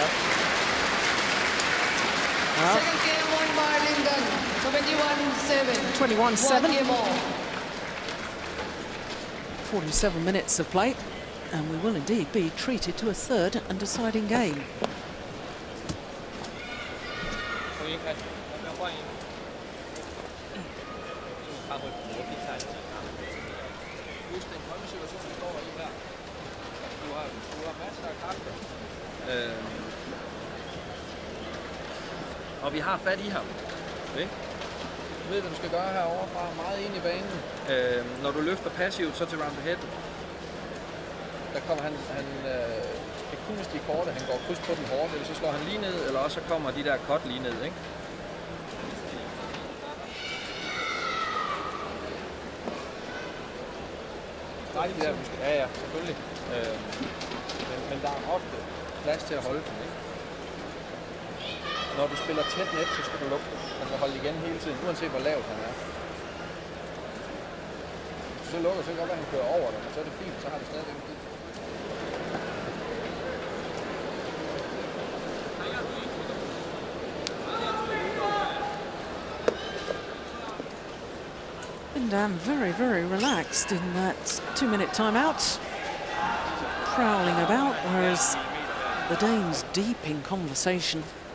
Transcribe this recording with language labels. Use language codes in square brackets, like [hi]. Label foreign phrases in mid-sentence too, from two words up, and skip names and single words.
[en] Well, Second game won by L.Dan, 21-7. 21-7. 47 minutes of play, and we will indeed be treated to a third and deciding game. [da] Og vi har fat i ham. Okay? Du ved, hvad du skal gøre herovre fra meget ind i banen. Når du løfter passivt, så til [en] round the head. [da] Der kommer han det kunstige korte, han går kryds på den hårde, eller så slår han lige ned, eller også så kommer de der cut lige ned, ikke? Ja, selvfølgelig. Men der er ofte plads til at holde den, ikke? Når du spiller tæt net, så skal du lukke den. Han skal holde igen hele tiden, uanset hvor lavt han er. Så lukker, så kan det godt være, at han kører over dig, så er det fint, så har det stadigvæk fint. [en] L.Dan very, very relaxed in that 2-minute timeout, prowling about, whereas the Danes deep in conversation.